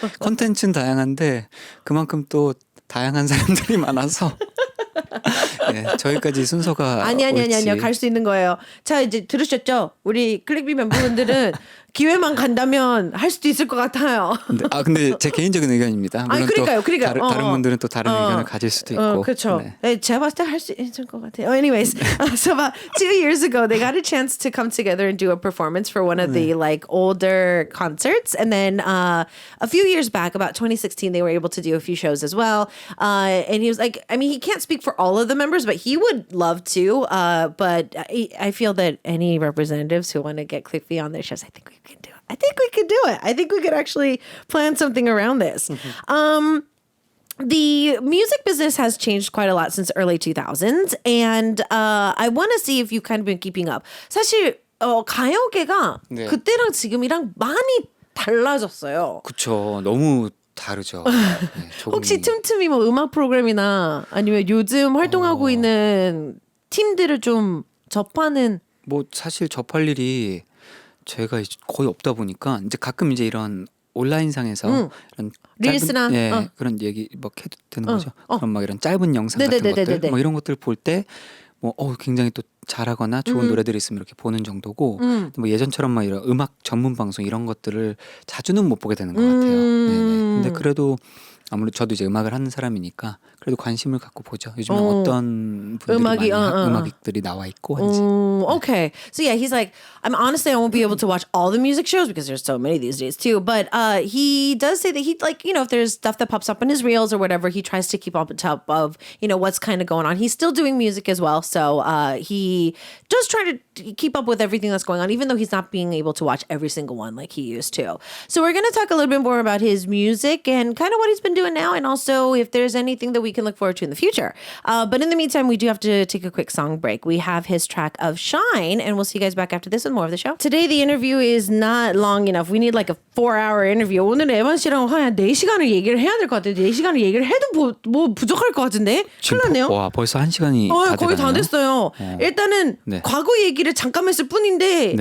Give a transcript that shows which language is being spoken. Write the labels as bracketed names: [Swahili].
[Korean] 컨텐츠는 다양한데 그만큼 또 다양한 사람들이 많아서 네, 저희까지 순서가 아니요. 갈 수 있는 거예요. 자, 이제 들으셨죠? 우리 클릭비 멤버분들은 기회만 간다면 할 수도 있을 것 같아요. 근데 제 개인적인 의견입니다. 물론 그러니까요. 다른 분들은 또 다른 의견을 가질 수도 있고. 그렇죠. 네. 제가 봤을 때 할 수 있을 것 같아요. [English] Anyways, so about 2 years ago, they got a chance to come together and do a performance for one of the like older concerts, and then a few years back, about 2016, they were able to do a few shows as well. And he was like, I mean, he can't speak for all of the members, but he would love to. But I feel that any representatives who want to get Clickbee on their shows, I think we can do it. I think we could actually plan something around this. The music business has changed quite a lot since early 2000s, and I want to see if you've kind of been keeping up. [Korean] 사실 가요계가 네. 그때랑 지금이랑 많이 달라졌어요. 그렇죠. 너무 다르죠. 네, 혹시 틈틈이 뭐 음악 프로그램이나 아니면 요즘 활동하고 있는 팀들을 좀 접하는 뭐 사실 접할 일이 제가 거의 없다 보니까 이제 가끔 이제 이런 온라인상에서 이런 릴스나, 예, 그런 얘기 뭐 해도 되는 거죠. 어. 그런 막 이런 짧은 영상 같은 네네네네네. 것들 뭐 이런 것들 볼 때 뭐 굉장히 또 잘하거나 좋은 노래들이 있으면 이렇게 보는 정도고 뭐 예전처럼 막 이런 음악 전문 방송 이런 것들을 자주는 못 보게 되는 것 같아요. 네네. 근데 그래도 아무래도 저도 이제 음악을 하는 사람이니까 그래도 관심을 갖고 보죠. 요즘에 어떤 분들이 음악이, 많이 음악들이 나와 있고 한지. [English] Okay. So yeah, he's like, honestly, I won't be able to watch all the music shows because there's so many these days too. But he does say that he like, if there's stuff that pops up in his reels or whatever, he tries to keep up on top of, what's kind of going on. He's still doing music as well. So he does try to keep up with everything that's going on, even though he's not being able to watch every single one like he used to. So we're going to talk a little bit more about his music and kind of what he's been doing now, and also if there's anything that we can look forward to in the future. But in the meantime, we do have to take a quick song break. We have his track of Shine, and we'll see you guys back after this with more of the show. Today, the interview is not long enough. We need like a 4-hour interview. [Korean] 오늘은 에반 씨랑 한 4시간을 얘기를 해야 될 것 같아요. 4시간을 얘기를 해도 뭐 부족할 것 같은데? 큰일 났네요. 와, 벌써 1시간이 다 거의 다 돼가네요. 됐어요. 일단은 네. 과거 얘기를 잠깐 했을 뿐인데